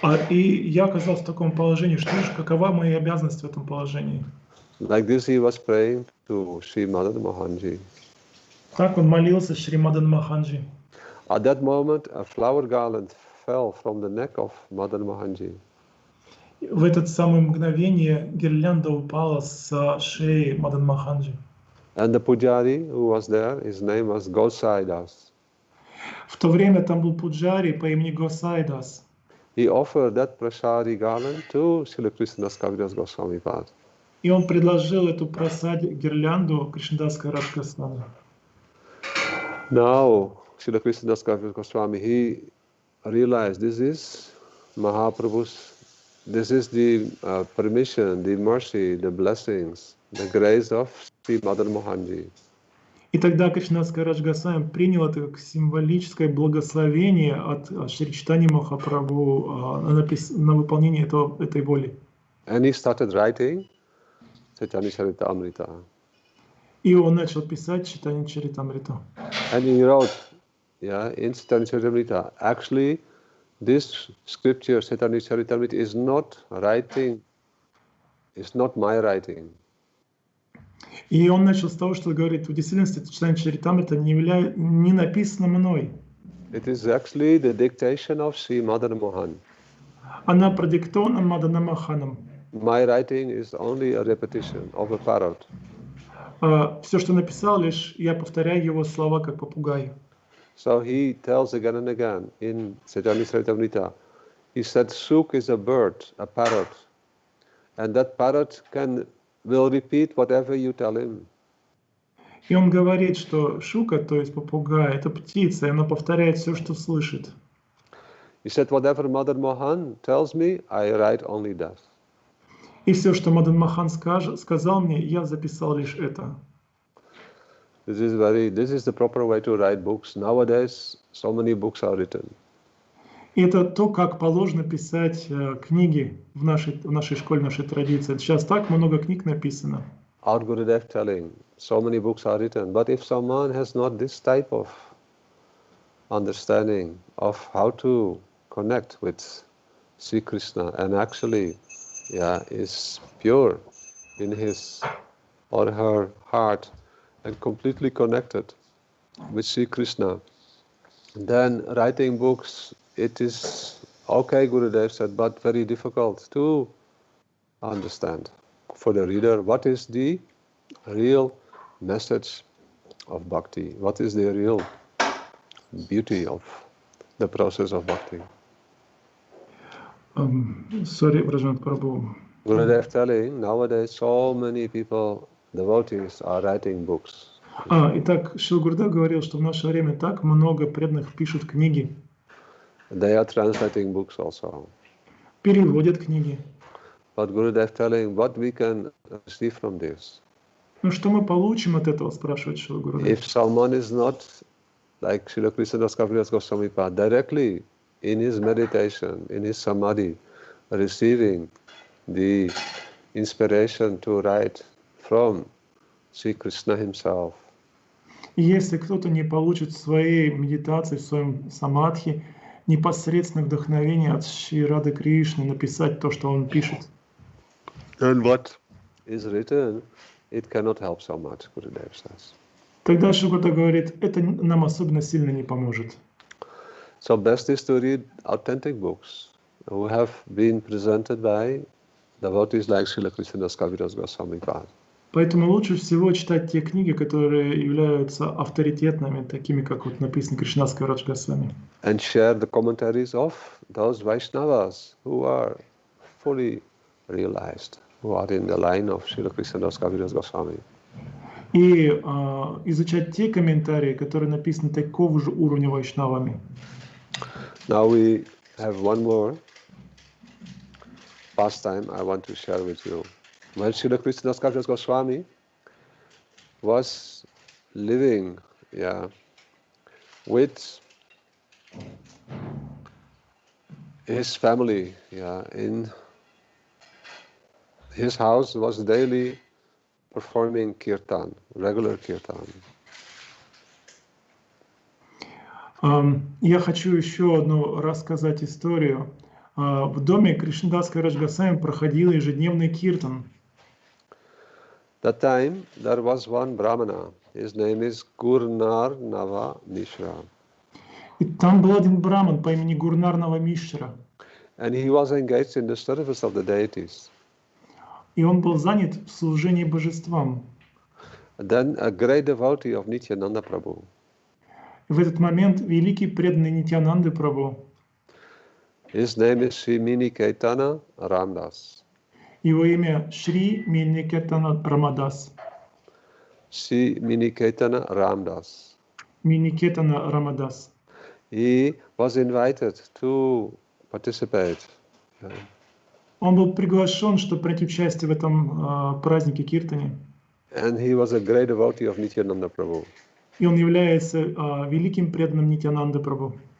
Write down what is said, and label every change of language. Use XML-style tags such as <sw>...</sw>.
<ru>И я оказался в таком положении, что же, какова моя обязанность в этом положении?</ru> <en>Like this he was praying to Sri Madan Mohanji.</en> <ru>Так он молился Шримадан Маханджи.</ru> <en>At that moment, a flower garland fell from the neck of Madan Mohanji.</en> <ru>В это самое мгновение гирлянда упала с шеи Мадан Маханджи.</ru> <en>And the pujari who was there, his name was Gosaidas.</en> <ru>В то время там был пуджари по имени Госайдас.</ru> <en>He offered that prasadi garland to Srila Krishnadas Kaviraj Goswami Pad.</en> <ru>И он предложил эту гирлянду Кришнадас Кавираж Госвами.</ru> <en>Now, Srila Krishnadas Kaviraj Goswami, he realized this is Mahaprabhu's, this is the permission, the mercy, the blessings, the grace of Sri Madan Mohanji.</en> <ru>И тогда Кришнадас Кавираж Госвами принял это как символическое благословение от Шри Чайтаньи Махапрабху на выполнение этой воли.</ru> <en>And he started writing Chaitanya Charitamrita.</en> <ru>И он начал писать Чайтанья Чаритамриту.</ru> <en>And he wrote, in Chaitanya Charitamrita, actually, this scripture, Chaitanya Charitamrita, is not writing, it's not my writing.</en> <ru>И он начал с того, что говорит, в действительности Чайтанья Чаритамрита не написано мной.</ru> <en>It is actually the dictation of Sri Madan Mohan.</en> <ru>Она продиктована Маданом Маханом.</ru> <en>My writing is only a repetition of a parrot.</en> <ru>Все, что написал, лишь я повторяю его слова как попугай.</ru> <en>So he tells again and again in Chaitanya Charitamrita, he said, Suk is a bird, a parrot, and that parrot will repeat whatever you tell him.</en> <ru>И он говорит, что шука, то есть попугай, это птица, и она повторяет все, что слышит.</ru> <en>He said, whatever Madan Mohan tells me, I write only that.</en> <ru>И все, что Мадан Махан сказал мне, я записал лишь это.</ru> <en>This is the proper way to write books. Nowadays, so many books are written.</en> <ru>И это то, как положено писать книги в нашей школе, в нашей традиции. Сейчас так много книг написано.</ru> <en>Our Gurudev telling, so many books are written. But if someone has not this type of understanding of how to connect with Sri Krishna and actually, is pure in his or her heart and completely connected with Sri Krishna, then writing books, it is okay, Gurudev said, but very difficult to understand for the reader what is the real message of bhakti, what is the real beauty of the process of bhakti. Sorry, Враджанатх Прабху. Gurudev telling, nowadays so many people, devotees, are writing books.</en> <ru>Итак, Шрила Гурудев говорил, что в наше время так много преданных пишут книги.</ru> <en>They are translating books also.</en> <ru>Переводят книги.</ru> <en>But Gurudev telling, what we can receive from this?</en> <ru>Ну что мы получим от этого, спрашивает Шрила Гурудев.</ru> <en>If someone is not, like Srila Krishnadas Kaviraj Goswami Pad, directly in his meditation, in his samadhi, receiving the inspiration to write from Sri Krishna himself.</en> <ru>И если кто-то не получит в своей медитации, в своем самадхи непосредственное вдохновение от Шри Рады Кришны написать то, что он пишет,</ru> <en>And what is written, it cannot help so much, Gurudev says.</en> <ru>тогда Шрила Гурудев говорит, это нам особенно сильно не поможет.</ru> <en>So best is to read authentic books who have been presented by devotees like Srila Krishnadas Kaviraj Goswami Pad.</en> <ru>Поэтому лучше всего читать те книги, которые являются авторитетными, такими, как вот написано Кришнадас Кавирадж Госвами.</ru> <en>And share the commentaries of those Vaishnavas who are fully realized, who are in the line of Srila Krishnadas Kaviraj Goswami.</en> <ru>И изучать те комментарии, которые написаны такого же уровня вайшнавами.</ru> <en>Now we have one more pastime I want to share with you. When Srila Krishnadas Kaviraj Goswami was living, with his family, in his house was daily performing kirtan, regular kirtan.</en> <ru>Я хочу еще одну рассказать историю. В доме Кришнадас Кавирадж Госвами проходил ежедневный киртан.</ru> <en>That time there was one Brahmana. His name is Gurnarnava Mishra.</en> <ru>И там был один браман по имени Гурнарнава Мишра.</ru> <en>And he was engaged in the service of the deities.</en> <ru>И он был занят в служении божествам.</ru> <en>And then a great devotee of Nityananda Prabhu.</en> <ru>И в этот момент великий преданный Нитьянанды Прабху,</ru> <en>His name is Sri Miniketana Ramdas.</en> <ru>его имя Шри Миникетана Рамадас.</ru> <en>Sri Miniketana Ramdas.</en> <ru>Миникетана Рамадас.</ru> <en>He was invited to participate.</en> <ru>Он был приглашен, чтобы принять участие в этом празднике Киртане.</ru> <en>And he was a great devotee of Nityananda Prabhu.</en> <ru>И он является великим преданным Нитьянанды Прабху.</ru>